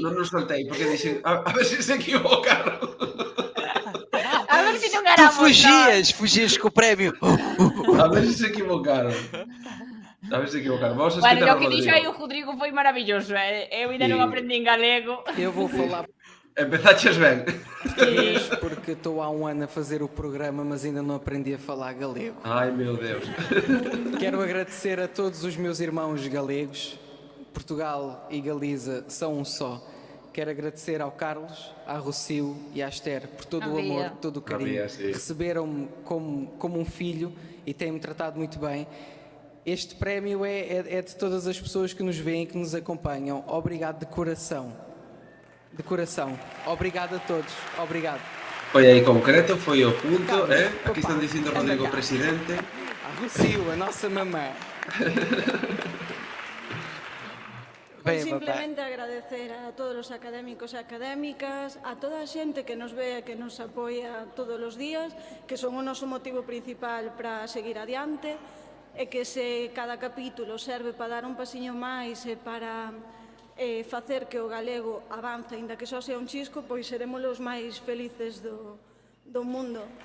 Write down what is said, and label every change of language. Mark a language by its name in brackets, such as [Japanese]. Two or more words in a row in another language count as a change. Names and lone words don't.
[Galician] Non nos soltei, porque dixen, a ver se se equivocaron. A ver se non éramos Tu fugias co premio. A ver se se equivocaron. Vamos a Bueno, escutar o que dixo aí o Rodrigo foi maravilloso, eu ainda non aprendín galego. Eu vou falar... Empezaches ben. [Portuguese] Porque estou há um ano a fazer o programa, mas ainda não aprendi a falar galego. Ai, meu Deus. Quero agradecer a todos os meus irmãos galegos. Portugal e Galiza são um só. Quero agradecer ao Carlos, à Rocio e à Esther por todo o amor, todo o carinho. Receberam-me como um filho e têm-me tratado muito bem. Este prémio é de todas as pessoas que nos veem, que nos acompanham. Obrigado de coração. De coração. Obrigado a todos. Obrigado. [Galician] Foi aí concreto, foi o punto, Aquí están dicindo Rodrigo Presidente. [Portuguese] A Rocio, a nossa mamã. [Galician] Pues simplemente agradecer a todos os académicos e académicas, a toda a xente que nos ve e que nos apoia todos os días, que son o noso motivo principal para seguir adiante, e que se cada capítulo serve para dar un pasiño máis e para facer que o galego avance, aínda que só sea un chisco, pois seremos os máis felices do mundo.